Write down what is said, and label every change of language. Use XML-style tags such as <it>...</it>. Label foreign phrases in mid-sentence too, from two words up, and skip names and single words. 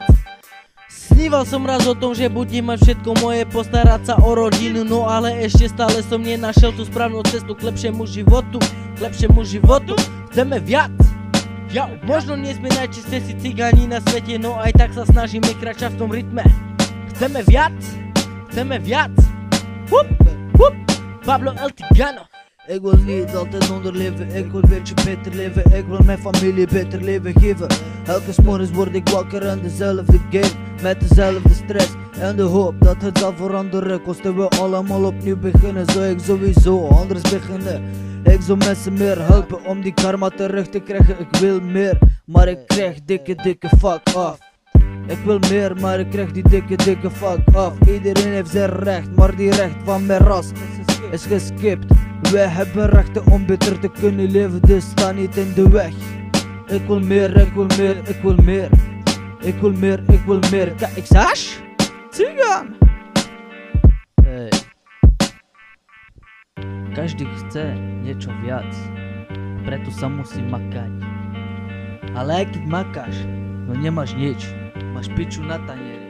<sk>Sníval som raz o tom, že budem mať všetko moje, postarať sa o rodinu, no ale ešte stále som nenašiel tú správnu cestu k lepšiemu životu, Chceme viac! Jau, možno nie sme najčistejší cigáni na svete, no aj tak sa snažíme kráčať v tom rytme. Chceme viac! Hup, hup!</sk> <nl>Pablo El Tigano. Ik wil niet altijd onderleven, ik wil beetje beter leven. Ik wil mijn familie beter leven geven. Elke morgens word ik wakker en dezelfde game, met dezelfde stress en de hoop dat het zal veranderen. Kosten we allemaal opnieuw beginnen, zou ik sowieso anders beginnen. Ik zou mensen meer helpen om die karma terug te krijgen. Ik wil meer, maar ik krijg dikke</nl> <en>fuck off.</en> <nl>Ik wil meer, maar ik krijg die dikke</nl> <en>fuck off.</en> <nl>Iedereen heeft zijn recht, maar die recht van mijn ras is geskipt. Wij hebben rechten om beter te kunnen leven, dus sta niet in de weg. Ik wil meer. KXH?</nl> <sk>Cigan! Hej. Každý chce niečo viac, preto sa musí makať. Ale aj keď makáš, no nemáš nič, máš piču na tanieri.</sk>